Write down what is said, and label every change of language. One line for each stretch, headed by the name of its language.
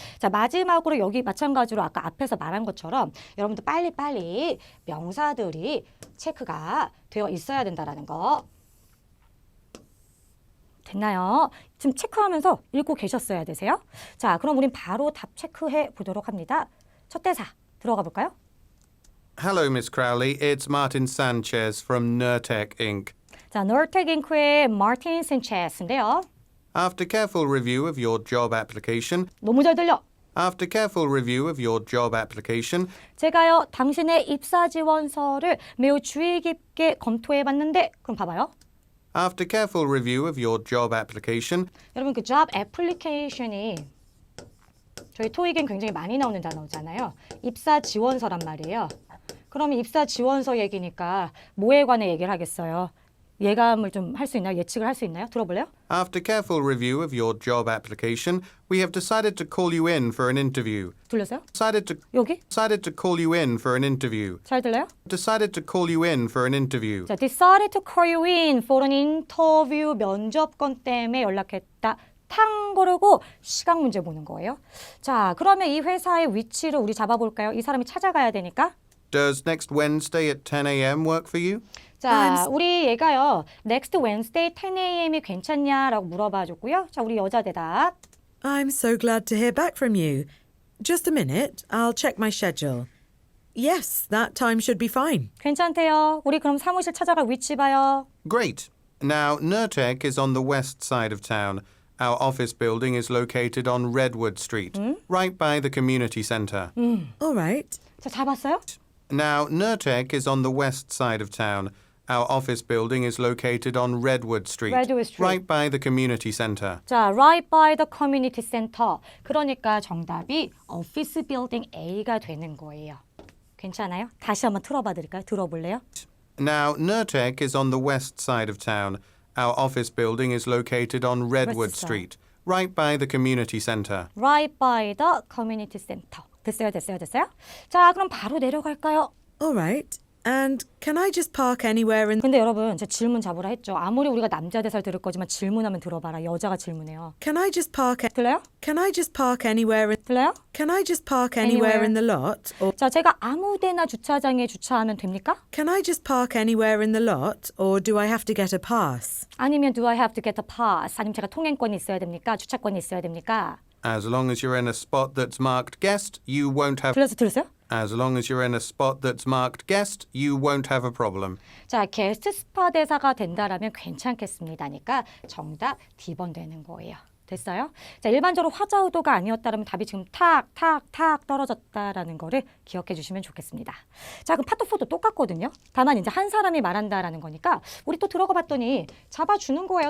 Korean: 자, 마지막으로 여기 마찬가지로 아까 앞에서 말한 것처럼 여러분들 빨리빨리 명사들이 체크가 되어 있어야 된다라는 거. 됐나요? 지금 체크하면서 읽고 계셨어야 되세요. 자, 그럼 우린 바로 답 체크해 보도록 합니다. 첫 대사 들어가 볼까요?
English: Hello, Miss Crowley. It's Martin Sanchez from Nurtec Inc.
Korean: 자, Nurtec Inc.의 Martin Sanchez인데요.
English: After careful review of your job application,
Korean: 너무 잘 들려.
English: after careful review of your job application,
Korean: 제가요, 당신의 입사 지원서를 매우 주의 깊게 검토해 봤는데, 그럼 봐봐요. after careful review of your job application, 여러분 그 job application이 저희 토익엔 굉장히 많이 나오는 단어잖아요. 입사 지원서란 말이에요. 그러면 입사 지원서 얘기니까 뭐에 관해 얘기를 하겠어요? 예감을 좀 할 수 있나요? 예측을 할 수 있나요? 들어볼래요?
English: after careful review of your job application, we have decided to call you in for an interview.
Korean: 들렸어요?
English: Decided to call you in for an interview.
Korean: 잘 들려요?
English: Decided to call you in for an interview. 자, decided to call you in for an interview
Korean: 면접권 때문에 연락했다. 탕 고르고 시각 문제 보는 거예요. 자, 그러면 이 회사의 위치를 우리 잡아볼까요? 이 사람이 찾아가야 되니까.
English: Does next Wednesday at 10 a.m. work for you?
Korean: 자, 우리 얘가요.
English: Next Wednesday 10 a.m.
Korean: 이 괜찮냐라고 물어봐줬고요. 자, 우리 여자 대답.
English: I'm so glad to hear back from you. Just a minute, I'll check my schedule. Yes, that time should be fine.
Korean: 괜찮대요. 우리 그럼 사무실 찾아갈 위치 봐요.
English: Great. Now, Nurtec is on the west side of town. Our office building is located on Redwood Street, right by the community centre. All right.
Korean: 자, 잘 봤어요?
English: Now, Nurtec is on the west side of town. Our office building is located on Redwood Street, Redwood Street. right by the community centre. 자, right by the community center.
Korean: 그러니까 정답이 office building A가 되는 거예요. 괜찮아요? 다시 한번 틀어봐 드릴까요? 들어볼래요?
English: Now, Nurtec is on the west side of town. Our office building is located on Redwood West side. Street, right by the community centre. Right by the community center.
Korean: 됐어요? 자, 그럼 바로 내려갈까요?
English: All right. And can I just park anywhere in...
Korean: 근데 여러분, 제가 질문 잡으라 했죠. 아무리 우리가 남자 대사를 들을 거지만 질문하면 들어봐라. 여자가 질문해요.
English: Can I just park...
Korean: 들려요?
English: Can I just park anywhere in...
Korean: 들려요?
English: Can I just park anywhere Anywhere. in the lot? Or
Korean: 자, 제가 아무 데나 주차장에 주차하면 됩니까?
English: can I just park anywhere in the lot? Or do I have to get a pass? 아니면 do I have to get a pass?
Korean: 아니면 제가 통행권이 있어야 됩니까? 주차권이 있어야 됩니까?
English: As long as you're in a spot that's marked guest, you won't have...
Korean: 들었어요?
English: As long as you're in a spot that's marked guest, you won't have a problem.
Korean: 자, 게스트 스파 대사가 된다라면 괜찮겠습니다니까 정답 D번 되는 거예요. 됐어요? 자, 일반적으로 화자 의도가 아니었다면 답이 지금 탁 떨어졌다라는 거를 기억해 주시면 좋겠습니다. 자, 그럼 파트 4도 똑같거든요. 다만 이제 한 사람이 말한다라는 거니까 우리 또 들어가 봤더니 잡아주는 거예요.